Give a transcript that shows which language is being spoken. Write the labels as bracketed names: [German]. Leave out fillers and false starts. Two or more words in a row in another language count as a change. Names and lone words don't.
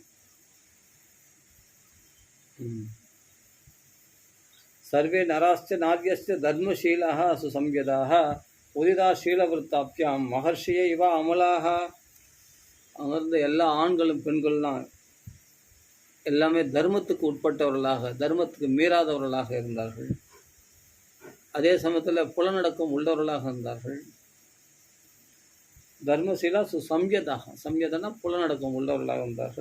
[Sanskrit] सर्वे नराश्च नार्यश्च धर्मशीलाः सुसंयताः उदिताशीलवृत्ताभ्यां महर्षिये इव अमलाः. [Tamil] அங்கிருந்த எல்லா ஆண்களும் பெண்கள்லாம் எல்லாமே தர்மத்துக்கு உட்பட்டவர்களாக, தர்மத்துக்கு மீறாதவர்களாக இருந்தார்கள். அதே சமயத்தில் புலநடக்கம் உள்ளவர்களாக இருந்தார்கள். தர்மசீலா சுசம்யதாக, சம்யதனா புலநடக்கம் உள்ளவர்களாக இருந்தார்கள்.